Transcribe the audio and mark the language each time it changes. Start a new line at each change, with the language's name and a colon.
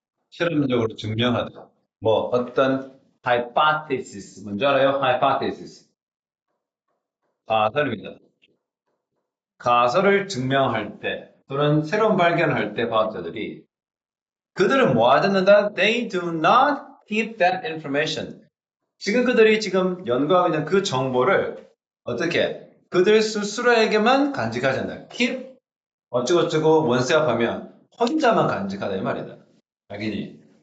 Korean: 실험적으로 증명하다. 뭐 어떤 hypothesis, 뭔지 알아요? hypothesis. 가설입니다. 가설을 증명할 때 또는 새로운 발견을 할 때 과학자들이 그들은 뭐 하는다?
English: They do not keep that information.
Korean: 지금 그들이 지금 연구하고 있는 그 정보를 어떻게 그들 스스로에게만 간직하지 않는다. keep 어쩌고저쩌고 원세합하면 혼자만 간직하다 이 말이다. 알겠니?